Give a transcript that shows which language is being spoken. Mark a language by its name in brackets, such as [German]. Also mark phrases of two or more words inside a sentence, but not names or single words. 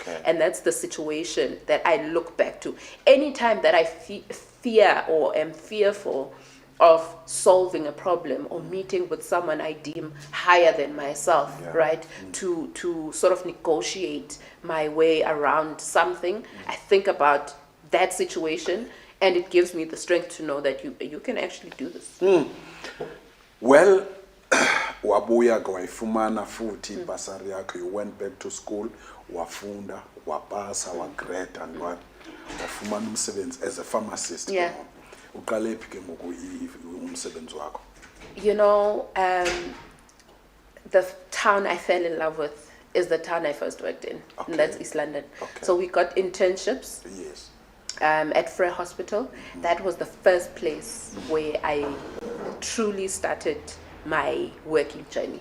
[English] And that's the situation that I look back to. Anytime that I fear or am fearful of solving a problem or meeting with someone I deem higher than myself, right, to sort of negotiate my way around something, I think about that situation, and it gives me the strength to know that you can actually do this. Well, [Xhosa] wabuya wayifumana futhi ibasari yakho, [English] you went back to school, [Xhosa] wafunda, wapasa, wagrade, and wafumana umsebenzi [English] as a pharmacist. Yeah. [Xhosa] Uqale phi ke ngoku umsebenzi wakho? [English] You know, the town I fell in love with is the town I first worked in, and that's East London. So we got internships. Yes. At Frere Hospital. That was the first place where I truly started my working journey.